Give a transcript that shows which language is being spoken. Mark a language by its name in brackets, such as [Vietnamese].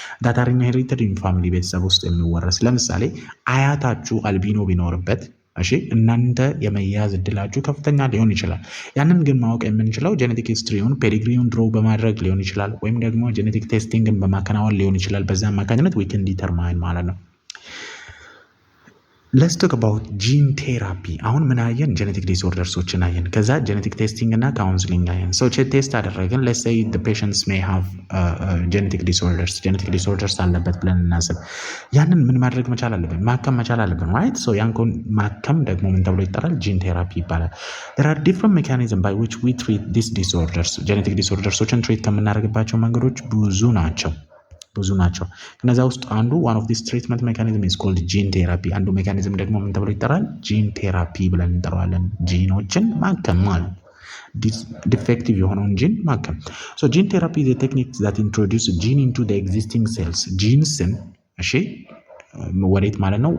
[English] that are inherited in family [Amharic] ቤተሰብ ውስጥ የሚወረስ ለምሳሌ አያታችሁ አልቢኖ ቢኖርበት እሺ እናንተ የመያዝ እድላችሁ ከፍተኛ ሊሆን ይችላል። ያንን ግን ማወቅ የምንችለው ጄኔቲክ ሂስትሪውን ፔዲግሪውን ድሮ በማድረግ ሊሆን ይችላል፣ ወይም ደግሞ ጄኔቲክ ቴስቲንግን በማከናወን ሊሆን ይችላል። በዛ አማካኝነት [English] we can determine [Amharic] ማለት ነው። [English] let's talk about gene therapy። [Amharic] አሁን ምን አየን? ጄኔቲክ ዲስኦርደርሶችን አየን። ከዛ ጄኔቲክ ቴስቲንግ እና ካውንስሊንግ አየን። so ቴስት አደረግን። [English] let's say the patients may have genetic disorders [Amharic] ጄኔቲክ ዲስኦርደርስ አለበት ብለን እናስብ። ያንን ምን ማድረግ መቻል አለብን? ማከም መቻል አለብን right? so ያን ማከም ደግሞ ምን ተብሎ ይጠራል? [English] gene therapy ይባላል። there are different mechanisms by which we treat these disorders [Amharic] ጄኔቲክ ዲስኦርደርሶችን ትሪት ከምናደርግባቸው መንገዶች ብዙ ናቸው። ብዙ ናቸው። ከነዛ ውስጥ አንዱ [English] one of this treatment mechanism is called gene therapy። [Amharic] አንዱ ሜካኒዝም ደግሞ ምን ተብሎ ይጠራል? ጂን ቴራፒ ብለን እንጠራዋለን። ጂኖችን ማከም ማለት ዲፌክቲቭ የሆነውን ጂን ማከም። [English] so gene therapy is a technique that introduce gene into the existing cells። [Amharic] ጂንስን እሺ ወዴት ማለት ነው?